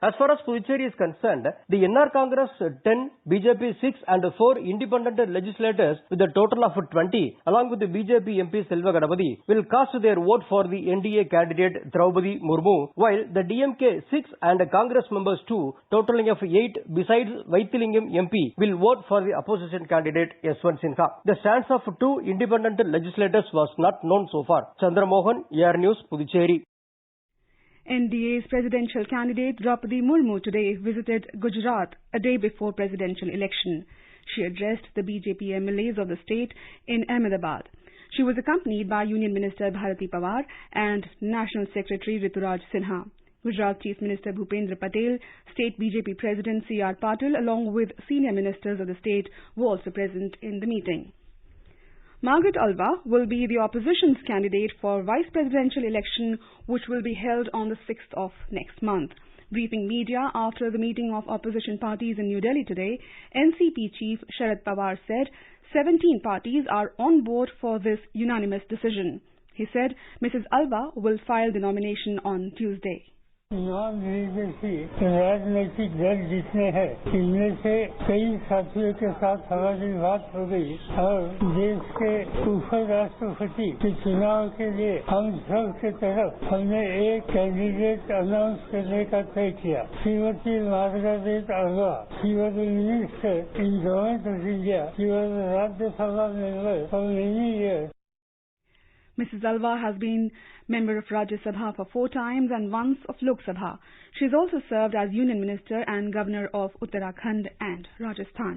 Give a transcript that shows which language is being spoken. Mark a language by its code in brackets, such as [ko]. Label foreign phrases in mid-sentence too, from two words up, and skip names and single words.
[en] As far as Puducherry is concerned, the NR Congress 10, BJP 6 and 4 independent legislators with a total of 20, along with the BJP MP Selva Ganapathy, will cast their vote for the NDA candidate Draupadi Murmu, while the DMK 6 and Congress members 2, totaling of 8 besides Vaithilingam MP, will vote for the opposition candidate Yashwant Sinha. The stance of 2 independent legislators was not known so far. Chandramohan, AR News, Puducherry. NDA's presidential candidate Draupadi Murmu today visited Gujarat a day before presidential election. She addressed the BJP MLAs of the state in Ahmedabad. She was accompanied by Union Minister Bharati Pawar and National Secretary Rituraj Sinha. Gujarat Chief Minister Bhupendra Patel, State BJP President C.R. Patil, along with senior ministers of the state, were also present in the meeting. Margaret Alva will be the opposition's candidate for vice presidential election, which will be held on the 6th of next month. Briefing media after the meeting of opposition parties in New Delhi today, NCP Chief Sharad Pawar said 17 parties are on board for this unanimous decision. He said Mrs. Alva will file the nomination on Tuesday. [hi] राजनीतिक दल जितने हैं इनमें से कई साथियों के साथ हमारी बात हो गई और देश के उप राष्ट्रपति के चुनाव के लिए हम सब के तरफ हमने एक [en] candidate announce [hi] करने का तय किया। श्रीमती मार्गारेट अल्वा, [en] she was a minister in government of India, she was a Rajya Sabha member for many years. Mrs. Alva has been member of Rajya Sabha for 4 times and once of Lok Sabha. She has also served as Union Minister and Governor of Uttarakhand and Rajasthan.